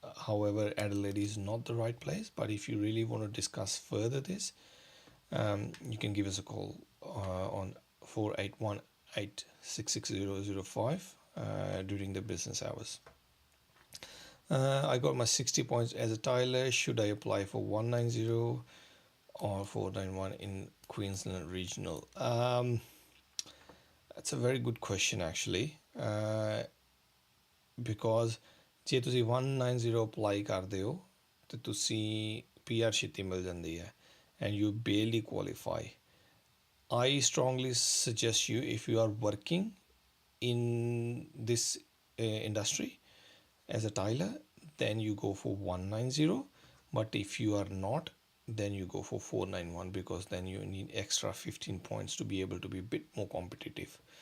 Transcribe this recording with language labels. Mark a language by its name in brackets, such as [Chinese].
[English] However, Adelaide is not the right place, but if you really want to discuss further this, you can give us a call on 4818666005 during the business hours. I got my 60 points as a tiler. Should I apply for 190 or 491 in Queensland Regional? That's a very good question actually. [Punjabi] Because ਜੇ ਤੁਸੀਂ 190 apply ਕਰਦੇ ਹੋ ਤੇ ਤੁਸੀਂ PR ਛੇਤੀ ਮਿਲ ਜਾਂਦੀ ਹੈ [English] and you barely qualify. I strongly suggest you, if you are working in this industry as a tiler, then you go for 190, but if you are not, then you go for 491 because then you need extra 15 points to be able to be a bit more competitive.